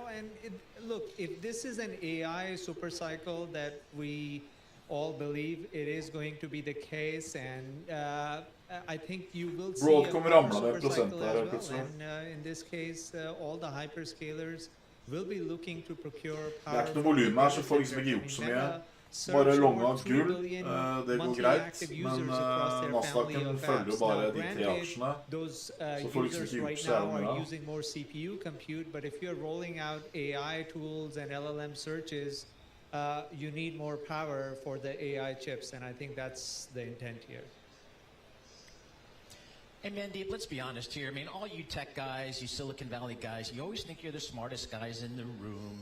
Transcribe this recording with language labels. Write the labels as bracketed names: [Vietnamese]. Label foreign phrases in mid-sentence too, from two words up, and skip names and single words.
[English] And look, if this is an AI super cycle that we all believe it is going to be the case, and I think you will see a super cycle as well. And in this case, all the hyperscalers will be looking to procure power. [Norwegian] Det noe volum her, så får liksom ikke gjort så mye. Bare longa gull, det går greit, men Nasdaqen følger jo bare de 3 aksjene, så får liksom ikke gjort så jævlig mye. [English] Using more CPU compute, but if you're rolling out AI tools and LLM searches, you need more power for the AI chips, and I think that's the intent here. Hey, Mandeep, let's be honest here. I mean, all you tech guys, you Silicon Valley guys, you always think you're the smartest guys in the room.